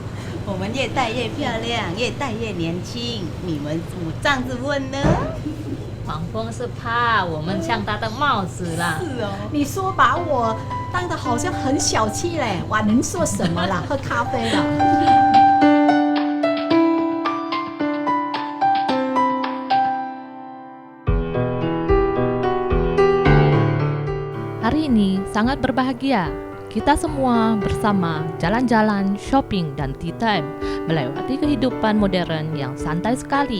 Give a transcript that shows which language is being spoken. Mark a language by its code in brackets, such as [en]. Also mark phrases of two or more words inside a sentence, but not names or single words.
[zh] 我们越戴越漂亮，越戴越年轻，你们怎么这样子问呢？黄蜂是怕我们像他的帽子啦。是哦，你说把我当得好像很小气嘞，我能说什么啦？喝咖啡了。 [id] Hari ini sangat berbahagia. Kita semua bersama jalan-jalan, shopping, dan [en] tea time [id] melewati kehidupan modern yang santai sekali.